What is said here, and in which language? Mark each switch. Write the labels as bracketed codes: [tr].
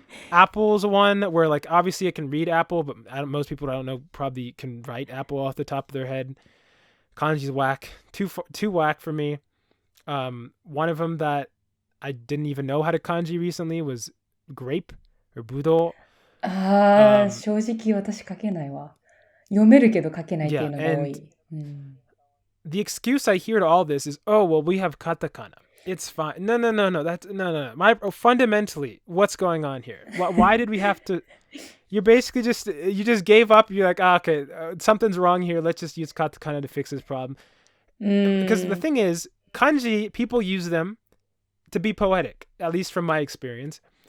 [en] Apple's one where, like, obviously I can read apple, but most people I don't know probably can write apple off the top of their head. Kanji's whack. Too whack for me. One of them that I didn't even know how to kanji recently was grape or budo. [ja] 正直私書けないわ。読めるけど書けないっていうのが多い。 [en] The excuse I hear to all this is, oh, well, we have katakana. It's fine. No. No. Fundamentally, what's going on here? Why did we have to? You basically you just gave up. You're like, okay, something's wrong here. Let's just use katakana to fix this problem. Because the thing is, kanji, people use them to be poetic, at least from my experience.